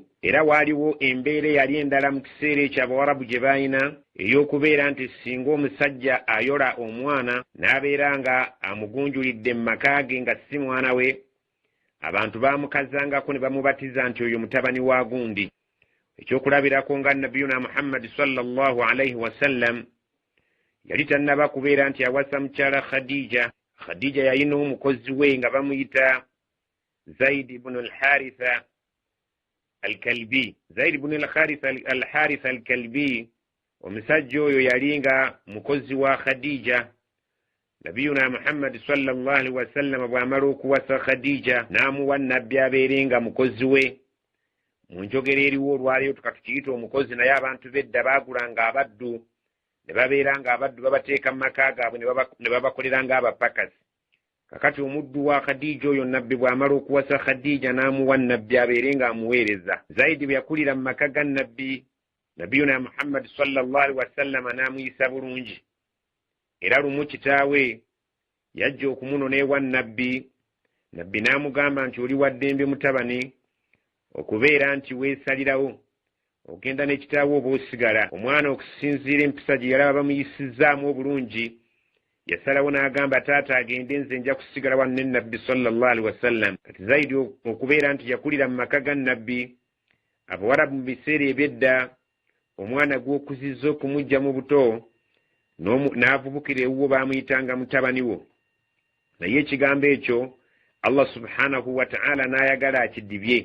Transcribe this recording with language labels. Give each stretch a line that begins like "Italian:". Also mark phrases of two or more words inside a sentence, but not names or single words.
Ganda: Era waaliwo embeera eyali endala mu kiseera ekyo Abawarabu gye baayina ey'okubeera nti singa omusajja ayola omwana n'abeera nga amugunjulidde mu maka ge nga si mwana we, abantu baamukazangako ne bamubatiza nti oyo mutabani wa gundi. Ekyokulabirako nga Nabiyuna Muhammad
Arabic: صلى الله عليه وسلم
Ganda: yali tannaba kubeera nti awasa mukyala Khadija. Khadija yalina omukozi we nga bamuyita Zaid ibn al-Haritha al-Kalbi. Zaid ibn al-Haritha al-Kalbi, omusajja oyo yali nga mukozi wa Khadija. Nabiyuna Muhammad
Arabic: صلى الله عليه وسلم
Ganda: bw'amala okuwasa Khadija n'amuwa nabbi abeere nga mukozi we. Mu njogera eriwo olwaleero tukakiyita omukozi, naye abantu b'edda baagulanga abaddu ne babeera nga abaddu babateeka mu maka gaabwe ne babakolera ng'abapakasi. Kakati omuddu wa Khadija oyo nabbi bw'amala okuwasa Khadija n'amuwa nabbi abeere ng'amuweereza. Zaidi bwe yakulira mu maka ga nabbi, Nabiyuna Muhammad
Arabic: صلى الله عليه وسلم
Ganda: n'amuyisa bulungi. Era lumu kitaawe yajja okumunona ewa nabbi. Nabbi n'amugamba nti oli wa ddembe mutabani, okubeera nti weesalirawo ogenda ne kitaawe oba osigala. Omwana okusinziira empisa gye yalaba bamuyisizzaamu obulungi, yasalawo n'agamba taata agende, nze nja kusigala wano ne nabbi
Arabic: صلى الله عليه وسلم.
Ganda: Kati Zaidi okubeera nti yakulira mu maka ga nabbi, Abawarabu mu biseera eby'edda omwana gw'okuzizza okumujja mu buto n'avubukira ewuwo baamuyitanga mutabani wo. Naye ekigambo ekyo Allah
Arabic: سبحانه وتعالى
Ganda: n'ayagala akidibye.